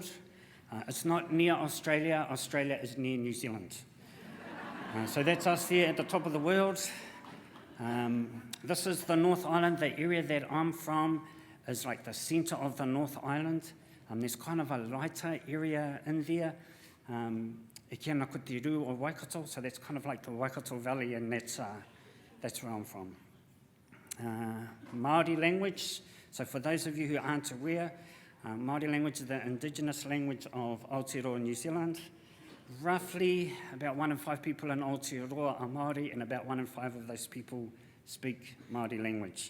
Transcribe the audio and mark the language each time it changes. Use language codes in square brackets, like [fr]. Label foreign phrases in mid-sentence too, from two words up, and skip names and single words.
[en] It's not near Australia. Australia is near New Zealand. So that's us there at the top of the world. This is the North Island. The area that I'm from is like the centre of the North Island. There's kind of a lighter area in there. [mi] E kia ana ko te rū o Waikato, [en] so that's kind of like the Waikato Valley, and that's where I'm from. Māori language, so for those of you who aren't aware, Māori language is the Indigenous language of Aotearoa, New Zealand. Roughly about 1 in 5 people in Aotearoa are Māori, and about 1 in 5 of those people speak Māori language.